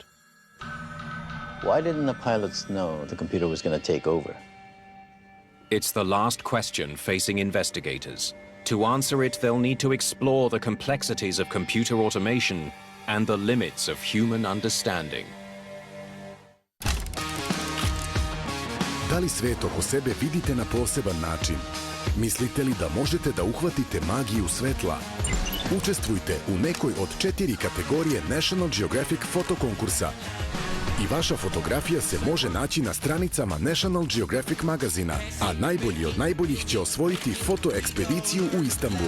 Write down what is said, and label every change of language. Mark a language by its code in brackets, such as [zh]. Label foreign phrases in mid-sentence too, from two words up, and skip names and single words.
[en] Why didn't the pilots know the computer was going to take over? It's the last question facing investigators. To answer it, they'll need to explore the complexities of computer automation and the limits of human understanding. [sr] Da li svet oko sebe vidite na poseban način? Mislite li da možete da uhvatite magiju svetla? Učestvujte u nekoj od 4 kategorije National Geographic fotokonkursa i vaša fotografija se može naći na stranicama National Geographic magazina, a najbolji od najboljih će osvojiti fotoekspediciju u Istanbul.